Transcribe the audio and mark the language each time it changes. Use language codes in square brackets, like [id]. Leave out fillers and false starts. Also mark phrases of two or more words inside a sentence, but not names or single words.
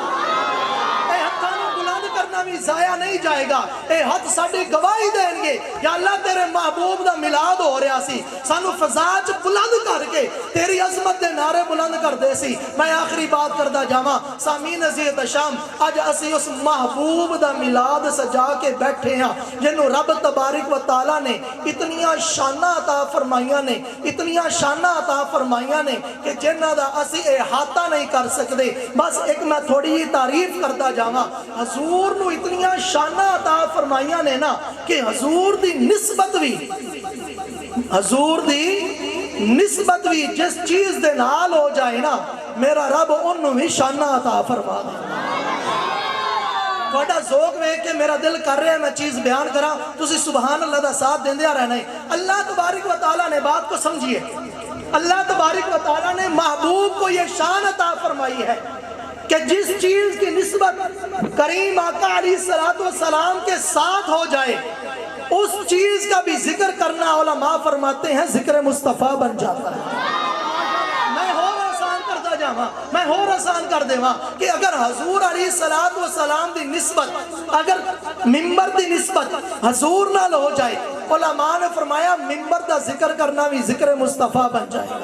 [pa] کرنا بھی جایا نہیں جائے گا، اے ہتھ ساڈی گواہی دین گے، یا اللہ تیرے محبوب دا میلاد ہو رہیا سی، سانوں فضا چ بلند کر کے تیری عظمت دے نعرے بلند کردے سی. میں آخری گل کردا جاواں، سامعین عزیز شام، اج اسی اس محبوب دا میلاد سجا کے بیٹھے ہاں جنہوں رب [ar] تبارك وتعالى [pa] نے اتنیاں شاناں عطا فرمائیاں نے، اتنیاں شاناں عطا فرمائیاں نے کہ جنہاں دا اسی احاطہ نہیں کر سکدے. بس اک میں تھوڑی جئی تعریف کردا جاواں۔ حضور نوں اتنیاں شاناں عطا فرمائیاں نے نا کہ حضور دی نسبت بھی، حضور دی نسبت بھی جس چیز دے نال ہو جائے نا، میرا رب اونہوں بھی شاناں عطا فرما دے. تھوڑا ذوق ویکھ کے میرا دل کر رہیا اے میں چیز بیان کراں، تسی [ar] سبحان الله [pa] دا ساتھ دیندے رہنا اے. [ur] اللہ [ar] تبارك وتعالى [ur] نے بات کو سمجھیے, اللہ [ar] تبارك وتعالى [ur] نے محبوب کو یہ شان عطا فرمائی ہے کہ جس چیز کی نسبت کریم آقا [ar] عليه الصلاة والسلام [ur] کے ساتھ ہو جائے، اس چیز کا بھی ذکر کرنا علما فرماتے ہیں ذکر مصطفیٰ بن جاتا ہے. [pa] میں ہور آسان کر دیواں کہ اگر حضور [ar] عليه الصلاة والسلام [pa] دی نسبت، اگر منبر دی نسبت حضور نال ہو جائے، علما نے فرمایا منبر دا ذکر کرنا بھی ذکر مصطفیٰ بن جائے گا.